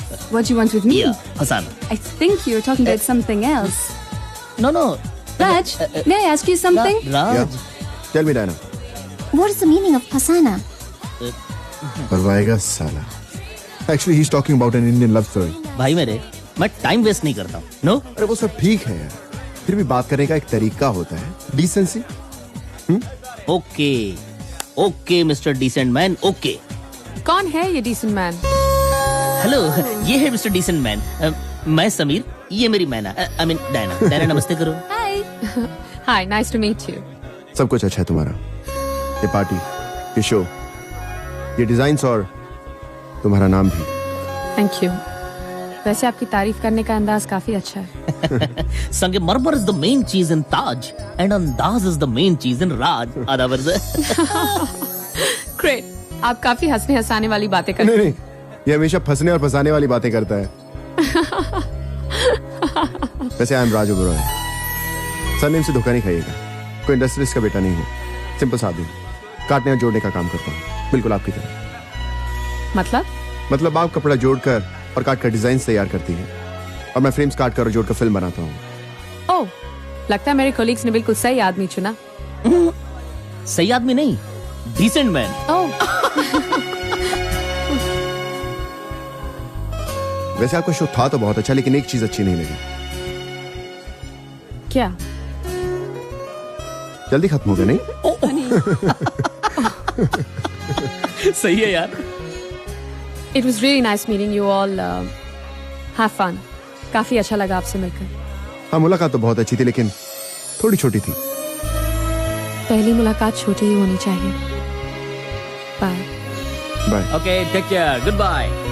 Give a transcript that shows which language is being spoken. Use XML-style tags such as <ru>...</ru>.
<en>What do you want with me? Yeah, फसाना. I think you're talking about something else. No. Raj, may I ask you something? Raj. Yeah. Tell me, Diana. What is the meaning of Pasana?</en> <hi>परवाएगा साला.</hi> <en>Actually, he's talking about an Indian love story.</en> <hi>भाई मेरे, मैं time waste नहीं करता हूँ.</hi> <en>No?</en> <hi>अरे वो सब ठीक है यार. फिर भी बात करने का एक तरीका होता है.</hi> <en>Decency. Okay, Mr. Decent Man. Okay.</en> <hi>कौन है ये decent man? हेलो, ये है मिस्टर डिसेंट मैन. मैं समीर, ये मेरी मैना.</hi> <en>I mean</en> <hi>डायना नमस्ते करो.</hi> <en>Hi. Hi, nice to meet you.</en> <hi>सब कुछ अच्छा है तुम्हारा. ये पार्टी, ये शो, ये डिजाइन्स और तुम्हारा नाम भी.</hi> <en>Thank you.</en> <hi>वैसे आपकी तारीफ करने का अंदाज काफी अच्छा है.</hi> <en>संगमरमर is the main cheese in Taj and अंदाज is the main cheese in Raj. Otherwise, Great.</en> <hi>आप काफी हंसने हंसाने वाली बातें करते नहीं, ये हमेशा फंसने और फंसाने वाली बातें करता है. वैसे</hi> <en>I am</en> <hi>Raj Oberoi. Surname से धोखा नहीं खाइएगा. कोई इंडस्ट्रियलिस्ट का बेटा नहीं हूँ. सिंपल सा आदमी. काटने और जोड़ने का काम करता हूँ. बिल्कुल आपकी तरह. मतलब आप कपड़ा जोड़कर और काट कर डिजाइन तैयार करती हैं और मैं फ्रेम्स काट कर और जोड़कर फिल्म बनाता हूँ. ओह, लगता है मेरे कोलीग्स ने बिल्कुल सही आदमी चुना. सही आदमी नहीं, डिसेंट मैन. ओह, वैसे आपका शो था तो बहुत अच्छा, लेकिन एक चीज अच्छी नहीं लगी. क्या? जल्दी खत्म हो गया नहीं? सही है यार.</hi> <en>It was really nice meeting you all. Have fun.</en> <hi>काफी अच्छा लगा आपसे मिलकर. हाँ, मुलाकात तो बहुत अच्छी थी, लेकिन थोड़ी छोटी थी. पहली मुलाकात छोटी ही होनी चाहिए.</hi> <en>Bye. Bye. Okay, take care. Goodbye.</en>